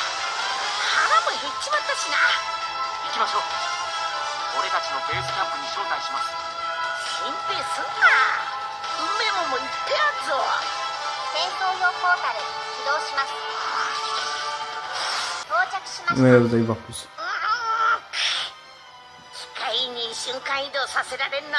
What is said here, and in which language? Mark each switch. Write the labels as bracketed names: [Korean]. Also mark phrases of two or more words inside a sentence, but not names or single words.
[Japanese] 腹も減っちまったしな。行きましょう。俺たちのベースキャンプに招待します。心配すんな。梅もも言ってやんぞ。戦争用ポータル起動します。到着しまし [French] Ouais, [Japanese] た。 [French] vous allez voir plus. [Japanese] 機械に瞬間移動させられんな。